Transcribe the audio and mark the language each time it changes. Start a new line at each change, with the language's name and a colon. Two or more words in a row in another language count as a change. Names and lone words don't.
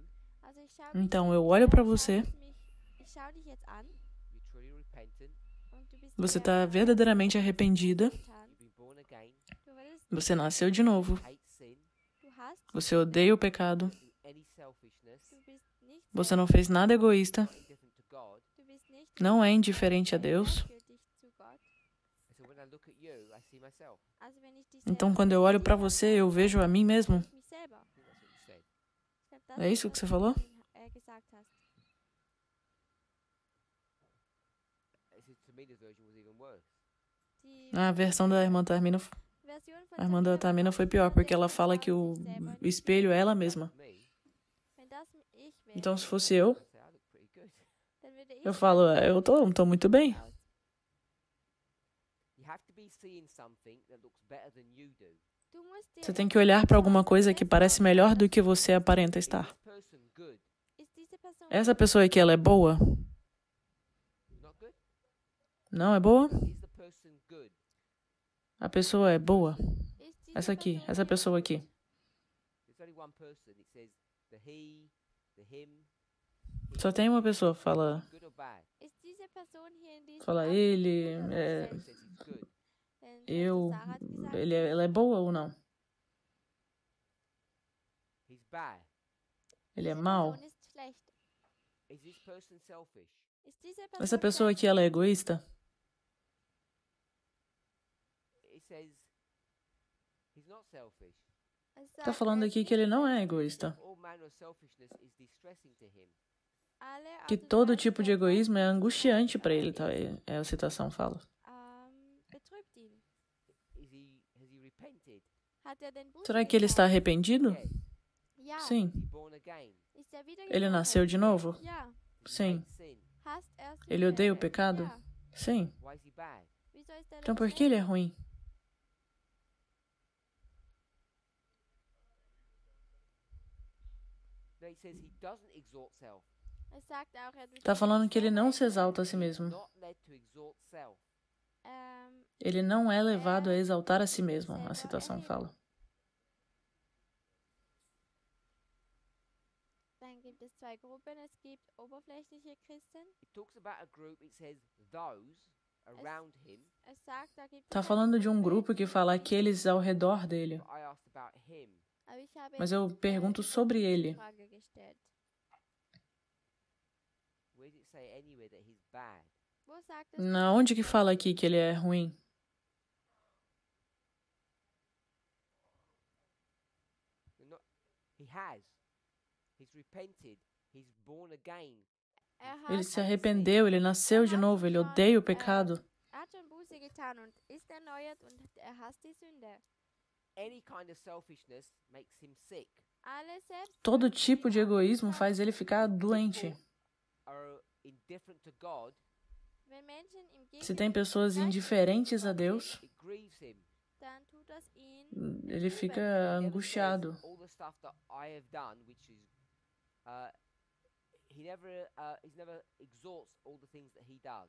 German: Also ich schaue mich,
Portuguese: Então, eu olho para você,
German: ich schaue dich jetzt an
English: you're truly repentant,
German: und du bist
Portuguese: você
German: sehr
Portuguese: está verdadeiramente arrependida,
German: getan.
English: you've been born again,
German: Du wurdest
Portuguese: você nasceu de novo,
English: hate sin,
German: du hast,
Portuguese: você odeia o pecado,
English: do any selfishness,
German: du bist nicht
Portuguese: você não
German: selbst,
Portuguese: fez nada egoísta,
English: not indifferent to God.
German: du bist nicht
Portuguese: não é
German: selbst-
Portuguese: indiferente a Deus.
German: gleichgültig zu Gott.
English: And so when I look at you, I see myself.
German: Also wenn ich dich
Portuguese: Então,
German: selber
Portuguese: quando eu olho para
German: sehe,
Portuguese: você, eu vejo a mim mesmo.
German: mich selber.
English: I think that's what you said.
German: Ich glaub, das
Portuguese: É
German: ist
Portuguese: isso
German: das,
Portuguese: que você
German: was
Portuguese: falou?
German: du gesagt hast.
English: To me, the version was even worse.
German: Die
Portuguese: A versão da irmã Tarmina,
German: Version von
Portuguese: a irmã da
German: Tamina war
Portuguese: Tamina
German: noch
Portuguese: foi pior,
German: schlimmer,
Portuguese: porque
German: denn
Portuguese: ela
German: sie
Portuguese: fala
German: schaut
Portuguese: que o
German: sich selber in
Portuguese: o
German: den
Portuguese: espelho é ela
English: That's
Portuguese: mesma.
English: me.
German: Wenn das ich wäre,
Portuguese: Então, se fosse eu,
English: I say, I look pretty good.
German: dann würde ich
Portuguese: eu falo,
German: sagen,
Portuguese: eu tô muito bem.
German: aus.
English: You have to be seeing something that looks better than you do.
German: Du musst dir
Portuguese: Você tem
German: etwas
Portuguese: que olhar para
German: anschauen,
Portuguese: alguma
German: das
Portuguese: coisa que
German: besser
Portuguese: parece
German: aussieht,
Portuguese: melhor
German: als
Portuguese: do que
German: du
Portuguese: você
German: bist.
Portuguese: aparenta
English: Is
Portuguese: estar.
English: this person good?
German: Ist diese Person
Portuguese: Essa
German: gut?
Portuguese: pessoa aqui, ela é boa?
English: Not good?
Portuguese: Não é boa?
English: Is the person good?
Portuguese: A pessoa é boa?
German: Ist diese
Portuguese: Essa aqui,
German: Person
Portuguese: essa pessoa aqui.
English: There's only one person. It says the he, the him.
Portuguese: Só tem uma pessoa, fala
English: Good or bad?
German: Ist diese Person hier in diesem
Portuguese: Fala
German: Abschnitt
Portuguese: ele,
German: gut oder
Portuguese: é,
English: It
German: schlecht?
English: says it's good.
German: Denn
Portuguese: eu,
German: Sarah hat gesagt,
Portuguese: ela é boa ou não?
English: He's bad.
Portuguese: Ele é
German: diese
Portuguese: mau?
German: Person ist schlecht.
English: Is this person selfish?
German: Ist diese
Portuguese: Essa
German: Person
Portuguese: pessoa aqui, ela é egoísta?
English: It says he's not selfish.
German: Es
Portuguese: Tá
German: sagt,
Portuguese: falando
German: er ist
Portuguese: aqui que ele
German: nicht
Portuguese: não é
German: selbstlos.
Portuguese: egoísta.
English: All manner of selfishness is distressing to him.
German: Alle
Portuguese: Que
German: Art und
Portuguese: todo
German: Weise
Portuguese: tipo de
German: der
Portuguese: egoísmo é
German: Selbstlosigkeit,
Portuguese: angustiante para ele, tá? É a citação fala.
German: betrübt ihn.
English: Has he repented?
German: Hat er den Buße
Portuguese: Será que ele está
German: getan?
Portuguese: arrependido?
English: Yes.
German: Ja.
Portuguese: Sim.
English: Is he born again?
German: Ist er
Portuguese: Ele
German: wiedergeboren?
Portuguese: nasceu de novo?
German: Ja.
English: Does he
Portuguese: Sim.
English: hate sin?
German: Hasst er
Portuguese: Ele
German: Sünde?
Portuguese: odeia o pecado?
German: Ja.
Portuguese: Sim.
English: Why is he bad?
German: Wieso ist er
Portuguese: Então
German: denn
Portuguese: por que ele é
German: schlecht?
Portuguese: ruim?
English: No, it says he doesn't exalt self.
German: Es sagt auch, er tut
Portuguese: Tá
German: sich
Portuguese: falando
German: nicht
Portuguese: que ele
German: selber
Portuguese: não se
German: exaltieren.
Portuguese: exalta a si mesmo.
English: Not led to exalt self.
Portuguese: Ele não é levado a exaltar a si mesmo, a citação fala.
German: Dann gibt es zwei Gruppen. Es gibt oberflächliche Christen.
English: It talks about a group, it says those around him.
German: Es sagt, da gibt
Portuguese: Tá
German: es eine
Portuguese: falando de um
German: Gruppe,
Portuguese: grupo que fala aqueles ao redor dele.
English: But I asked about him.
German: aber ich habe
Portuguese: Mas
German: jetzt,
Portuguese: eu pergunto sobre ele.
German: Frage gestellt.
English: Where does it say anywhere that he's bad?
German: Wo sagt es?
Portuguese: Na onde que fala aqui que ele é ruim?
English: Not, he has. He's repented. He's born again.
Portuguese: Ele se arrependeu, ele nasceu de novo, ele odeia o pecado.
German: Hat schon Buße getan und ist erneuert und er hasst die Sünde.
English: Any kind of selfishness makes him sick.
German: Alle selbst
Portuguese: Todo tipo de egoísmo faz ele ficar doente.
English: Are indifferent to God.
German: wenn Menschen im
Portuguese: Se tem
German: Gegenteil
Portuguese: pessoas indiferentes a Deus,
English: It grieves him.
German: dann tut das ihn
Portuguese: ele fica
English: He never
Portuguese: angustiado.
English: says all the stuff that I have done, which is, he never exalts all the things that he does.